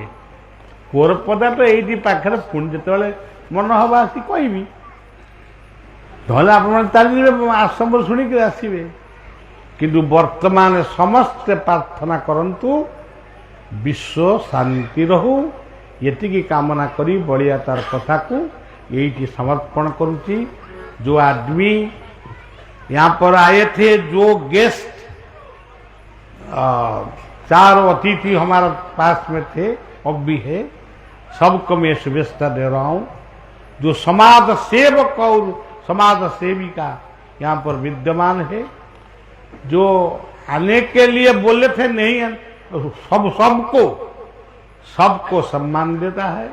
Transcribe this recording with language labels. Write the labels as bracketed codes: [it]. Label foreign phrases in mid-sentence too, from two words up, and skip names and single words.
[or] କୋରପଦା ତ ଏଇଠି ପାଖରେ, ପୁଣି ଯେତେବେଳେ ମନ ହବ ଆସି କହିବି, ନହେଲେ ଆପଣମାନେ ଚାଲିଯିବେ ଆଶ୍ରମ ଶୁଣିକି ଆସିବେ। କିନ୍ତୁ ବର୍ତ୍ତମାନ ସମସ୍ତେ ପ୍ରାର୍ଥନା କରନ୍ତୁ ବିଶ୍ୱ ଶାନ୍ତି ରହୁ, ଏତିକି କାମନା କରି ବଳିଆ ତାର କଥାକୁ ଏହି ସମର୍ପଣ କରୁଛି। [hi] जो आदमी यहाँ पर आए थे, जो गेस्ट चार अतिथि हमारे पास में थे, अब भी है, सबको मैं शुभेच्छा दे रहा हूँ। जो समाज सेवक और समाज सेविका यहाँ पर विद्यमान है, जो आने के लिए बोले थे नहीं, सबको सम्मान देता है।